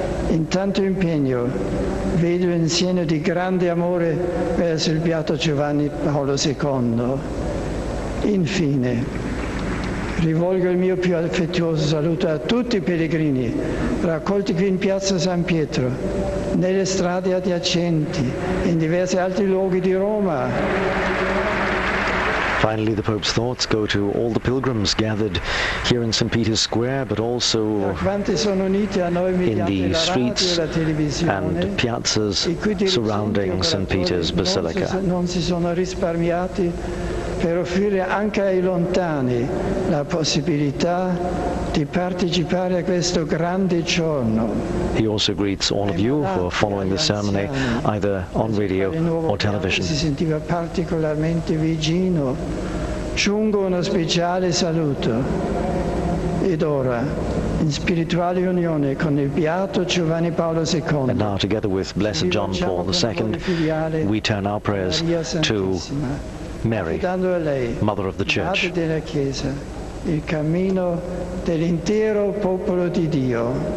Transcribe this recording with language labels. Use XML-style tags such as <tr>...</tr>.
<it>in tanto impegno vedo un segno di grande amore verso il Beato Giovanni Paolo II. Infine, rivolgo il mio più affettuoso saluto a tutti i pellegrini raccolti qui in piazza San Pietro, nelle strade adiacenti e in diversi altri luoghi di Roma.</it> <en>Finally, the Pope's thoughts go to all the pilgrims gathered here in St. Peter's Square, but also in the streets and piazzas surrounding St. Peter's Basilica.</en> <it>Non si sono risparmiati per offrire anche ai lontani la possibilità di partecipare a questo grande giorno.</it> <en>He also greets all of you who are following the ceremony either on radio or television.</en> <it>Si sentiva particolarmente vicino. Giungo uno speciale saluto. Ed ora, in spirituale unione con il Beato Giovanni Paolo II.</it> <en>And now, together with Blessed John Paul II, we turn our prayers to Mary, Mother of the Church.</en> <it>Della Chiesa, il cammino dell'intero popolo di Dio.</it>